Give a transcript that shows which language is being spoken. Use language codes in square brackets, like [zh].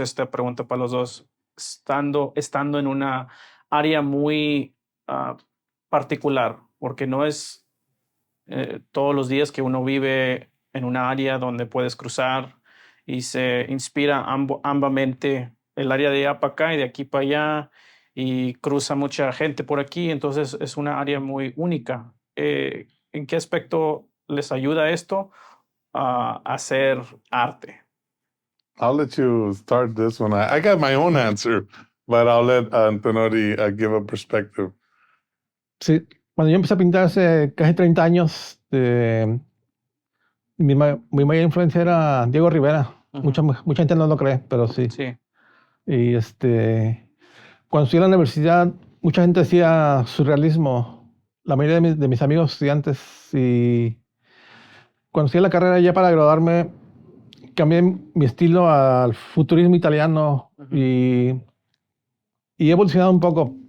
[es] Esta pregunta para los dos. Estando en una área muy particular, porque no es todos los días que uno vive en una área donde puedes cruzar y se inspira ambamente, el área de allá para acá y de aquí para allá, y cruza mucha gente por aquí, entonces es una área muy única. ¿En qué aspecto les ayuda esto a hacer arte? [en] I'll let you start this one. I got my own answer, but I'll let Antinori give a perspective. [es] Sí, cuando yo empecé a pintar hace casi 30 años, mi mayor influencia era Diego Rivera. Mucha gente no lo cree, pero sí. Y cuando estudié en la universidad, mucha gente decía surrealismo, la mayoría de mis amigos estudiantes, y cuando estudié la carrera ya para graduarme, cambié mi estilo al futurismo italiano y he evolucionado un poco.